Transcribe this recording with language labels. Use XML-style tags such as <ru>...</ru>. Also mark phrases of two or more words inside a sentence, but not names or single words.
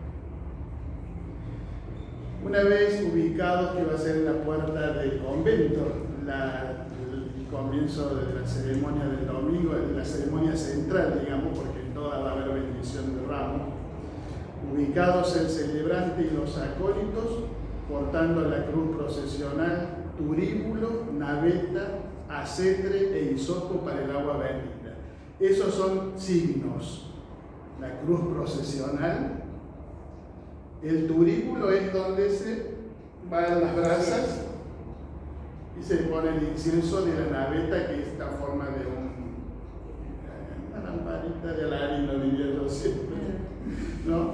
<es>Una vez ubicados, que va a ser en la puerta del convento, el comienzo de la ceremonia del domingo, de la ceremonia central, digamos, porque en toda va a haber bendición de ramos, ubicados el celebrante y los acólitos, portando la cruz procesional, turíbulo, naveta, acetre e hisopo para el agua bendita. Esos son signos. La cruz procesional. El turíbulo es donde se van las brasas y se pone el incienso de la naveta, que es esta forma de una lamparita de alarino, diría yo siempre, ¿no?</es>